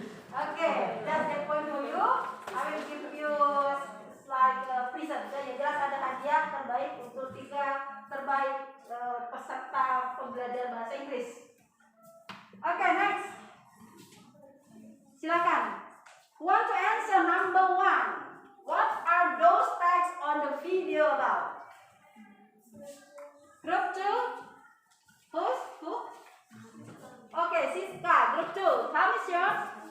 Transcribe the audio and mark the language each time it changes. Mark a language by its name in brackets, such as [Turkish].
[English] Okay, that's the point for you. I will give you slide present. [Indonesian] Jadi jelas ada hadiah terbaik untuk 3 terbaik peserta pembelajaran bahasa Inggris. [English] Okay, next. [Indonesian] Silakan. [English] Who want to answer number 1? What are those texts on the video about? Group 2? Who? Okay, Siska, group 2. How is yours?